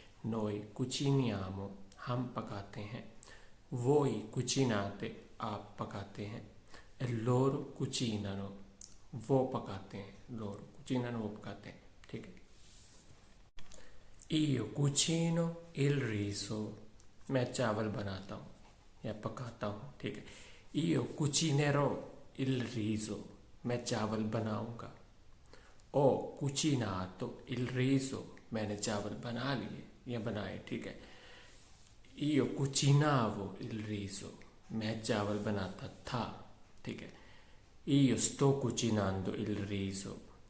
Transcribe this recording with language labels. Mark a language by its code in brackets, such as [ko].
[it] नोई कुचिनियामो, [hi] हम पकाते हैं। [it] वोई कुचिनाते, [hi] आप पकाते हैं। [it] लोरो कुचिननो, [hi] वो पकाते हैं। [it] लोरो कुचिननो, [hi] वो पकाते हैं, ठीक है। [it] Io cucino il riso, [hi] मैं चावल बनाता हूँ या पकाता हूँ, ठीक है। [it] Io cucinerò il riso, [hi] मैं चावल बनाऊंगा। [it] Ho cucinato il riso, [hi] मैंने चावल बना लिए या बनाए, ठीक है। [it] Io cucinavo il riso, [hi] मैं चावल बनाता था, ठीक है। [it] Io sto cucinando il riso.